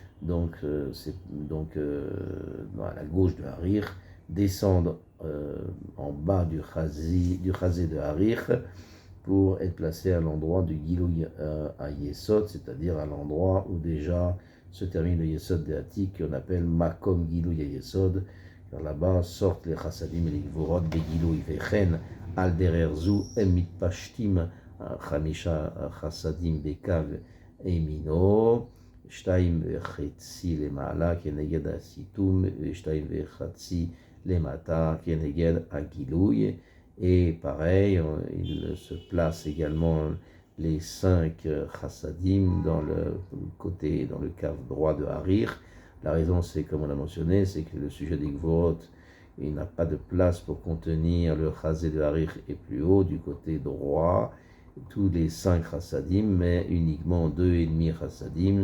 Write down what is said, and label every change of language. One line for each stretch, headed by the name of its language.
French: Donc, à la gauche de Harich, descendent en bas du chazé de Harich pour être placés à l'endroit du Gilouy à Yesod, c'est-à-dire à l'endroit où déjà se termine le Yesod de Hatik, qu'on appelle Makom Gilouy à Yesod, car là-bas sortent les chassadim et les gvurot de Gilouy
Hebrew: vechen al dererzu emit pashtim chamisha chassadim bekav emino. שתיים וחצי למעלה כנגד הסיתום ושתיים וחצי למטה כנגד הגילוי.
French: Et pareil, il se place également les 5 chassadim dans le cave droit de Harich. La raison, c'est comme on a mentionné, c'est que le sujet des gvurot, il n'a pas de place pour contenir le chazé de Harich est plus haut du côté droit, tous les 5 chassadim, mais uniquement 2,5 chassadim.